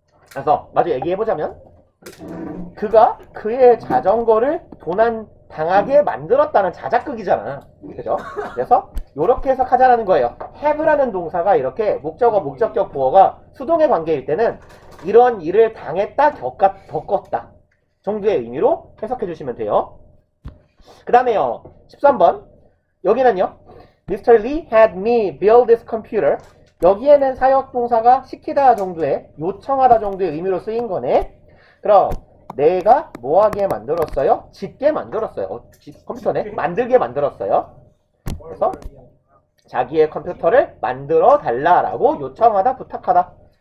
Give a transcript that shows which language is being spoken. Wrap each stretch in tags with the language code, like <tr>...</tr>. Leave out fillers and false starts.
<ko>그래서 마저 얘기해보자면 그가 그의 자전거를 도난당하게 만들었다는 자작극이잖아. 그죠? 그래서 이렇게 해석하자라는 거예요. have라는 동사가 이렇게 목적어, 목적격 보어가 수동의 관계일 때는 이런 일을 당했다, 겪었다 정도의 의미로 해석해 주시면 돼요. 그 다음에요. 13번. 여기는요. Mr.</ko> <en>Lee had me build this computer.</en> <ko>여기에는 사역동사가 시키다 정도의, 요청하다 정도의 의미로 쓰인 거네. 그럼 내가 뭐하게 만들었어요? 짓게 만들었어요. 컴퓨터네? 만들게 만들었어요. 그래서 자기의 컴퓨터를 만들어 달라라고 요청하다, 부탁하다.</ko>